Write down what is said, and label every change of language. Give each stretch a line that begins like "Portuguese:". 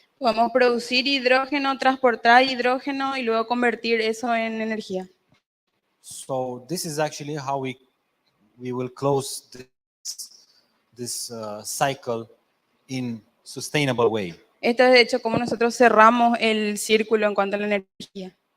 Spanish: Podemos producir hidrógeno, transportar hidrógeno y luego convertir eso en energía.
English: So this is actually how we will close this cycle in sustainable way.
Spanish: Esto es de hecho como nosotros cerramos el círculo en cuanto a la energía.